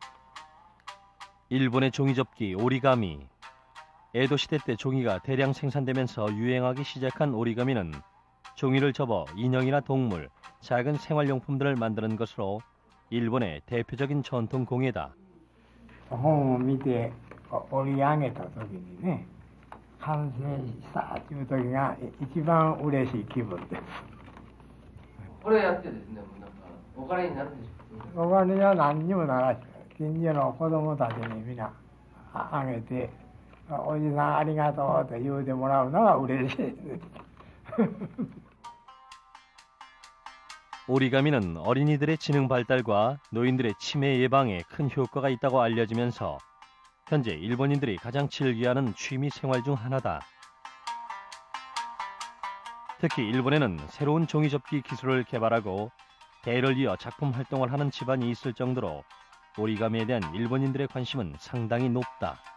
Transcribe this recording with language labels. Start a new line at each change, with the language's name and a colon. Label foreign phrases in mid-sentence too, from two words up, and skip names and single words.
Korean: 일본의 종이접기 오리가미. 에도 시대 때 종이가 대량 생산되면서 유행하기 시작한 오리가미는 종이를 접어 인형이나 동물, 작은 생활용품들을 만드는 것으로 일본의 대표적인 전통 공예다.
Japanese: 本を見て折り上げた時にね、完成したという時が一番嬉しい気分です。これやってですね、お金になるでしょ。お金には何にもならず、近所の子供たちにみんなあげて、おじさんありがとうと言うてもらうのが嬉しいです。
Korean: 오리가미는 어린이들의 지능 발달과 노인들의 치매 예방에 큰 효과가 있다고 알려지면서 현재 일본인들이 가장 즐겨하는 취미 생활 중 하나다. 특히 일본에는 새로운 종이접기 기술을 개발하고 대를 이어 작품 활동을 하는 집안이 있을 정도로 오리가미에 대한 일본인들의 관심은 상당히 높다.